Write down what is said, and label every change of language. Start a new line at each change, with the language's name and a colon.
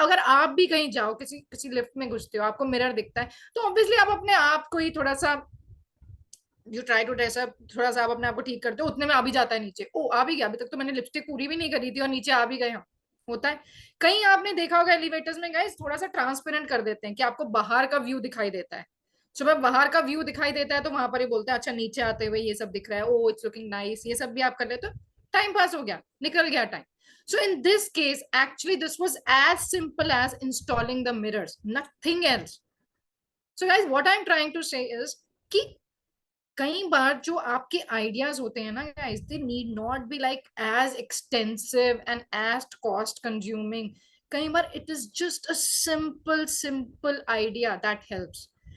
Hindi: अगर आप भी कहीं जाओ, किसी किसी लिफ्ट में घुसते हो, आपको मिरर दिखता है, तो ऑब्वियसली आप अपने आप को ही थोड़ा सा,
English: you try to dress up,
Hindi: थोड़ा सा आप अपने आप को ठीक करते हो, उतने में आ भी जाता है नीचे, ओ आ भी गया, अभी तक तो मैंने लिपस्टिक पूरी भी नहीं करी थी और नीचे आ भी गए हम, होता है। कहीं आपने देखा होगा एलिवेटर्स में गाइस, थोड़ा सा ट्रांसपेरेंट कर देते हैं कि आपको बाहर का व्यू दिखाई देता है। सुबह बाहर का व्यू दिखाई देता है तो वहां पर ही बोलते हैं अच्छा नीचे आते हुए ये सब दिख रहा है,
English: oh it's looking nice,
Hindi: ये सब भी आप कर लेते हो, टाइम पास हो गया, निकल गया time.
English: So in this case, actually, this was as simple as installing the mirrors, nothing else. So guys, what I'm trying to say is
Hindi: कि कई बार जो आपके आइडियाज होते हैं ना guys,
English: They need not be like as extensive and as cost consuming.
Hindi: कई बार
English: It is just a simple simple idea that helps.